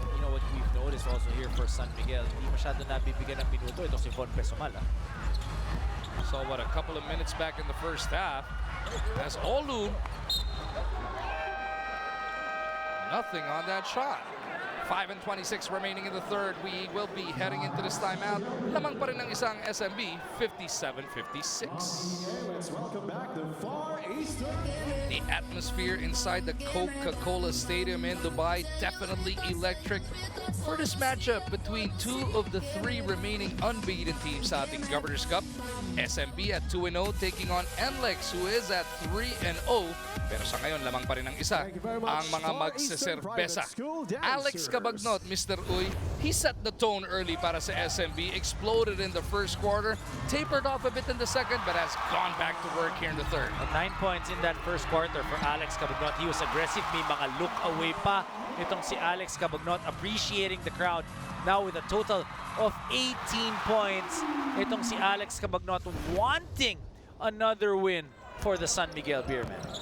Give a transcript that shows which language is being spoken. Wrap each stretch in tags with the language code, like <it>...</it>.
<en>You know what we've noticed also here for San Miguel,</en> <tl>hindi masyado nabibigyan ng minuto ito si</tl> <en>Von Pesumal. So what, a couple of minutes back in the first half as Olu, nothing on that shot. 5:26 remaining in the third. We will be heading into this timeout.</en> <tl>Lamang pa rin ng isang SMB, 57-56.</tl> <en>Let's welcome back the Far Eastern. The atmosphere inside the Coca-Cola Stadium in Dubai definitely electric for this matchup between two of the three remaining unbeaten teams</en> <tl>sa ating</tl> <en>Governor's Cup. SMB at 2-0 taking on NLEX who is at 3-0.</en> <tl>Pero sa ngayon, lamang pa rin ang isa ang mga magseserbesa.</tl> <en>Alex Cabagnot, Mr. Uy, he set the tone early</en> <tl>para sa</tl> <en>SMB, exploded in the first quarter, tapered off a bit in the second, but has gone back to work here in the third. 9 points in that first quarter for Alex Cabagnot. He was aggressive,</en> <tl>may mga look away pa.</tl> <en>Itong si Alex Cabagnot appreciating the crowd. Now with a total of 18 points, itong si Alex Cabagnot wanting another win for the San Miguel Beermen.</en>